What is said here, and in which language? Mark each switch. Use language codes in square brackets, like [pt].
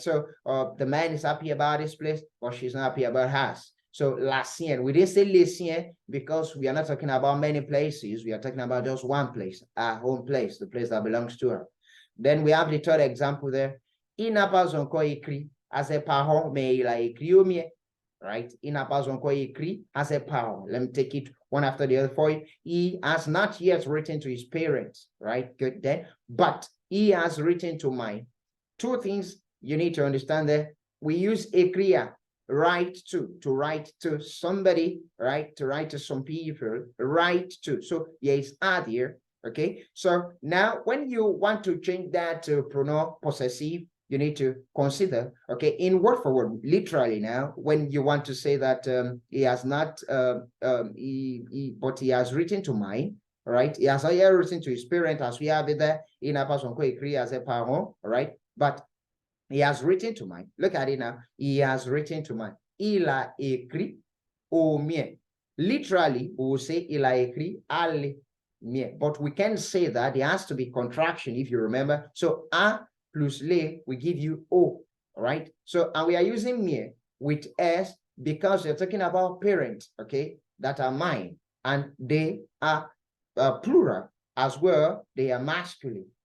[en] So the man is happy about his place, but she's not happy about hers. So la sienne, we didn't say les siens because we are not talking about many places. We are talking about just one place, our home place, the place that belongs to her. Then we have the third example there. [fr] Il n'a pas encore écrit à ses parents, mais il a écrit au mien. Right? Il n'a pas encore écrit à ses parents. [en] Let me take it one after the other for you. He has not yet written to his parents. Right? Good then. But he has written to mine. Two things you need to understand there. We use écrire, write to write to somebody, right? To write to some people, write to. So there is add here, okay? So now when you want to change that to pronoun possessive, you need to consider, okay, in word for word, literally now, when you want to say that he has not, but he has written to mine, right? He has already written to his parent, as we have it there, [fr] il n'a pas encore écrit à ses parents, [en] right? But he has written to mine. Look at it now. He has written to mine. [fr] Il a écrit au mien. [en] Literally, we will say [fr] il a écrit à le mien. [en] But we can say that there has to be contraction, if you remember. So a plus le, we give you o, right? So, and we are using mien with s because you're talking about parents, okay, that are mine. And they are plural as well. They are masculine.